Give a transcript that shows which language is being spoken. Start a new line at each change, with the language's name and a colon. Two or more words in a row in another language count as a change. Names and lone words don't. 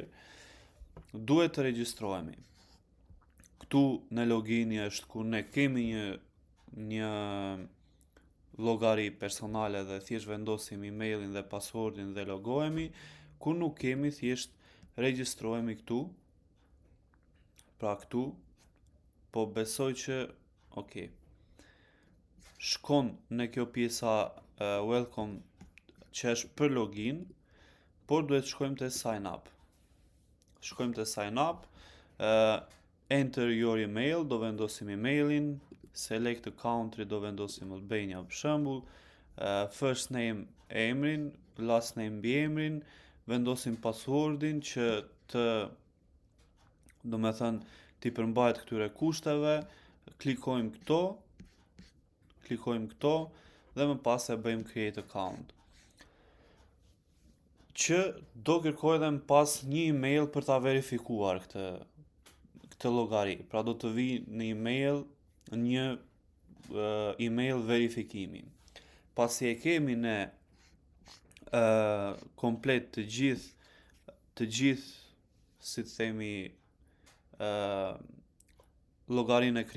Albanian: Duhet të regjistrohemi. Këtu në logini është ku ne kemi një llogari personale dhe thjesht vendosim emailin dhe passwordin dhe logohemi, ku nuk kemi thjesht regjistrohemi këtu. Pra këtu, po besoj që shkon në kjo pjesa welcome që është për login, por duhet shkojmë te
English: sign up.
Albanian: Shkojmë te
English: sign up, enter your email,
Albanian: do vendosim emailin,
English: select a country,
Albanian: do vendosim Albania për shembull,
English: first name
Albanian: emrin,
English: last name
Albanian: emrin, vendosim passwordin që t'i përmbajt këtyre kushteve, klikojmë këto dhe më pas e bëjmë
English: create account.
Albanian: Që do kërkoj edhe më pas një email për ta verifikuar këtë llogari. Pra do të vi në email një email verifikimi. Pasi e kemi ne komplet të gjithë si të themi llogarinë e